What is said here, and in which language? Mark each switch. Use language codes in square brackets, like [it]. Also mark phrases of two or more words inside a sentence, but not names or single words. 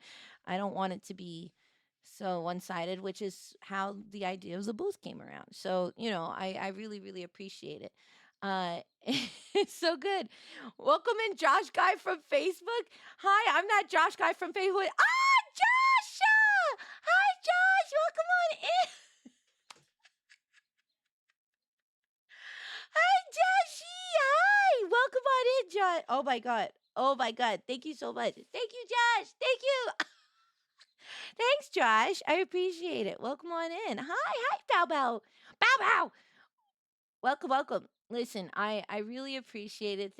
[en] I don't want it to be so one-sided, which is how the idea of the booth came around. So, I really really appreciate it. It's so good. Welcome in Josh Guy from Facebook. Hi, I'm not Josh Guy from Facebook. Ah, Josh! Hi, Josh. Welcome on in. Hi, Joshy. Hi. Welcome on in, Josh. Oh my God. Oh my God. Thank you so much. Thank you, Josh. Thank you. Thanks, Josh. I appreciate it. Welcome on in. Hi, Bow Bow. Bow Bow. Welcome. Listen, I really appreciate it.